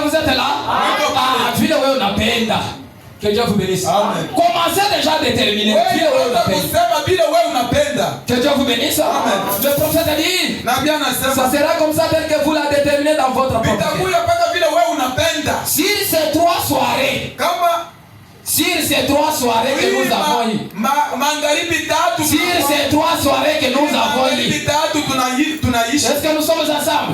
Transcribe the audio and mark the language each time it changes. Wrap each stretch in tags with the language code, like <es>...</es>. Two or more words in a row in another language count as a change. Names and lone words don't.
<fr>êtes là?</fr> <sw>Ah, vile wewe unapenda.</sw> <fr>Que Dieu vous bénisse. Amen. Commencez déjà à déterminer.</fr> <sw>Vile wewe unapenda.</sw> <fr>Que Dieu vous bénisse. Amen. Le prophète a dit, ça sera comme ça tel que vous la déterminez dans votre propre cœur. Sur ces 3 soirées, sur ces 3 soirées que nous avons eues, sur ces 3 soirées que nous avons eues, est-ce que nous sommes ensemble?</fr>